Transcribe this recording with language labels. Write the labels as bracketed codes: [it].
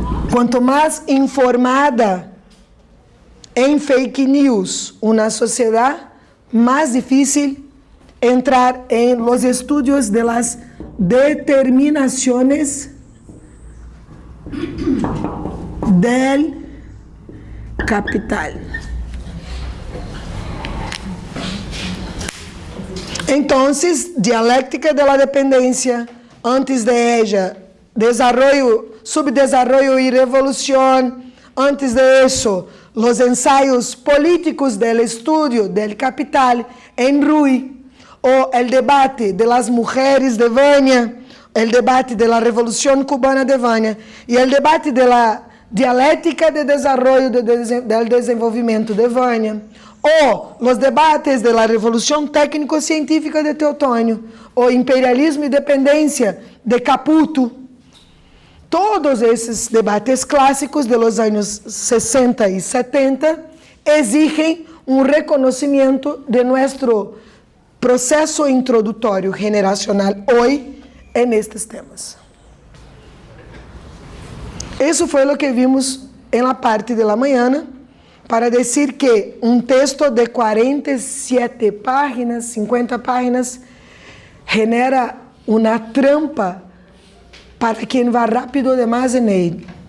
[pt] Quanto mais informada em fake news uma sociedade, mais difícil entrar em [es] los estudios de las determinaciones del capital. Entonces, dialéctica de la dependencia, antes de ella, desarrollo, subdesarrollo y revolución, antes de eso, los ensayos políticos del estudio del capital en Rui, o el debate de las mujeres de Vânia, el debate de la revolución cubana de Vânia, y el debate de la dialéctica de desarrollo del desenvolvimiento de Vânia, o los debates de la revolución técnico-científica de Teotônio, o imperialismo y dependencia de Caputo. [pt] Todos esses debates clássicos [es] de los años 60 y 70 exigen un reconocimiento de nuestro proceso introductorio generacional hoy en estos temas. [pt] Isso foi o que vimos em [es] la parte de la mañana, [pt] para dizer que um texto de 47 páginas, 50 páginas, genera uma trampa para quem vai rápido demais em ele.